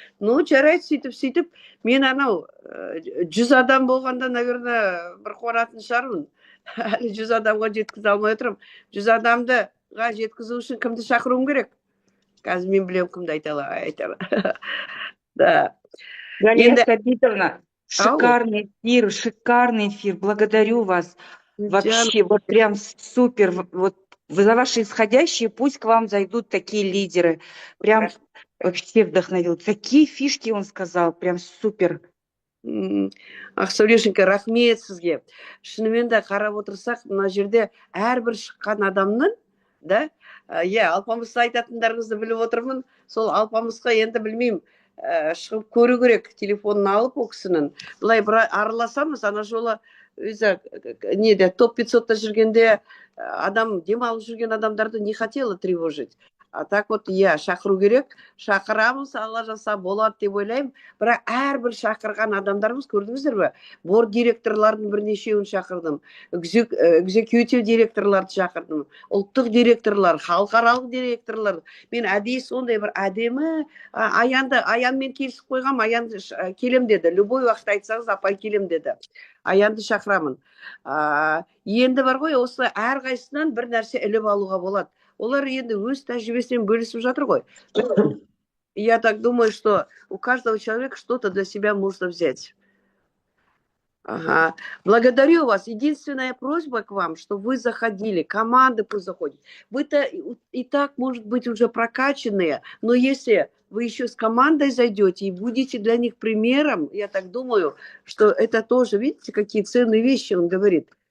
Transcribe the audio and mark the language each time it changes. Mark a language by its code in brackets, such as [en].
[kk] Ну, жарайды, сөйтіп, мен анау 100 адам болғанда, наверное, бір қуанатын шығармын. Әлі 100 адамға жеткізе алмай отырмын. 100 адамдыға жеткізу үшін кімді шақыруым керек? Қазір мен білем кімді айтала. [ru] Да. Галия Сабитовна, шикарный эфир, благодарю вас. Вообще, вот прям супер. Вот за ваши исходящие, пусть к вам зайдут такие лидеры. Прям вообще вдохновил. Такие фишки он сказал, прям супер. [kk] Ақсәулешенька, рахмет сізге. Шынымен де қарап отырсақ, мына жерде әрбір шыққан адамның, да, Алпамысты айтатындарыңызды біліп отырмын. Сол Алпамысқа енді білмеймін, шығып көру керек, телефонын алып ол кісінің. Былай бір араласамыз, ана жолы өзі неде топ 500-та жүргенде адам демалып жүрген адамдарды не хотела тревожить. А так вот, шақыру керек, шақырамыз, алла жаса болады деп ойлаймын. Бірақ әрбір шақырған адамдарымыз, көрдіңіздер бе? Борд директорлардың бірнешеуін шақырдым, экзекьютив директорларды шақырдым, ұлттық директорлар, халықаралық директорлар. Мен әдейі сондай бір әдемі, Аянмен келісіп қойғам, Аян келем деді. Любой уақыт айтсаңыз, апай келем деді. Аянды шақырамын. Енді бар ғой, осы әрқайсынан бір нәрсе іліп алуға болады. Олар енді өз тәжірибесімен бөлісіп жатыр ғой. [ru] Я так думаю, что у каждого человека что-то для себя можно взять. Ага. Благодарю вас. Единственная просьба к вам, что вы заходили, команды пусть заходят. Вы-то и так, может быть, уже прокачанные, но если вы еще с командой зайдете и будете для них примером, я так думаю, что это тоже, видите, какие ценные вещи он говорит.